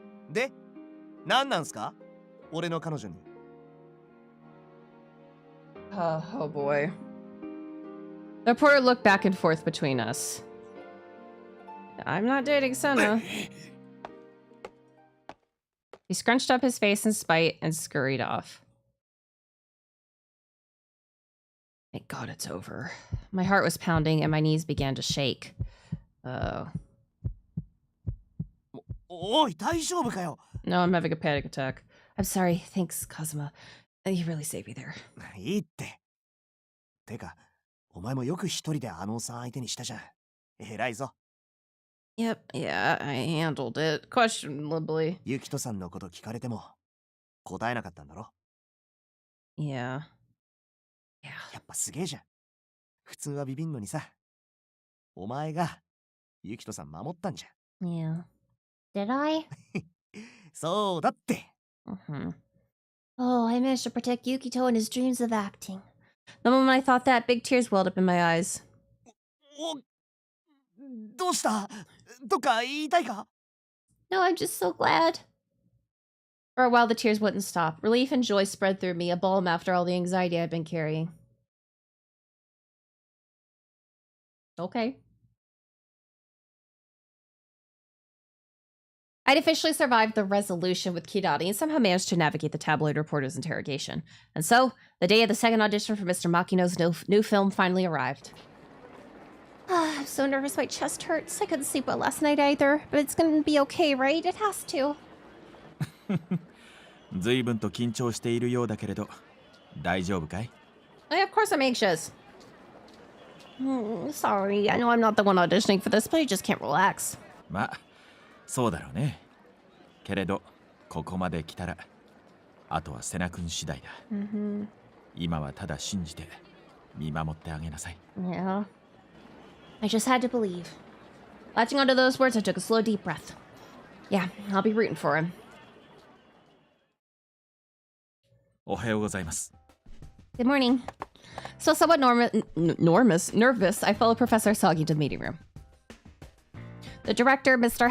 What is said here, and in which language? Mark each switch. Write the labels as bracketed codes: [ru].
[ja] で、何なんすか俺の彼女に。 [en] Oh boy. The reporter looked back and forth between us. I'm not dating Sena. He scrunched up his face in spite and scurried off. Thank God it's over. My heart was pounding and my knees began to shake. Oh. [ja] おい、大丈夫かよ。 [en] No, I'm having a panic attack. I'm sorry. Thanks, Kazuma. You really saved me there. [ja] いいって。てか、お前もよく一人であのおっさん相手にしたじゃん。偉いぞ。 [en] Yep, yeah, I handled it. Questionably. [ja] ユキトさんのこと聞かれても答えなかったんだろ。 [en] Yeah. Yeah. [ja] やっぱすげえじゃん。普通はビビんのにさ。お前がユキトさん守ったんじゃん。 [en] Yeah. Did I? [ja] そうだって。 Mm-hmm. [en] Oh, I managed to protect Yukito in his dreams of acting. The moment I thought that, big tears welled up in my eyes. [ja] どうした？どっか言いたいか？ [en] No, I'm just so glad. For a while, the tears wouldn't stop. Relief and joy spread through me, a balm after all the anxiety I'd been carrying. Okay. I'd officially survived the resolution with Kidani and somehow managed to navigate the tabloid reporter's interrogation. And so, the day of the second audition for Mr. Makino's new film finally arrived. I'm so nervous my chest hurts. I couldn't sleep well last night either. But it's gonna be okay, right? It has to. [ja] 随分と緊張しているようだけれど、大丈夫かい？ [en] Of course I'm anxious. Sorry, I know I'm not the one auditioning for this, but I just can't relax. [ja] まあ、そうだろうね。けれど、ここまで来たら、あとは瀬名君次第だ。今はただ信じて、見守ってあげなさい。 [en] Yeah. I just had to believe. Latching onto those words, I took a slow, deep breath. Yeah, I'll be rooting for him. [ja] おはようございます。 [en] Good morning. Still somewhat nervous, I followed Professor Sagi to the meeting room. The director, Mr.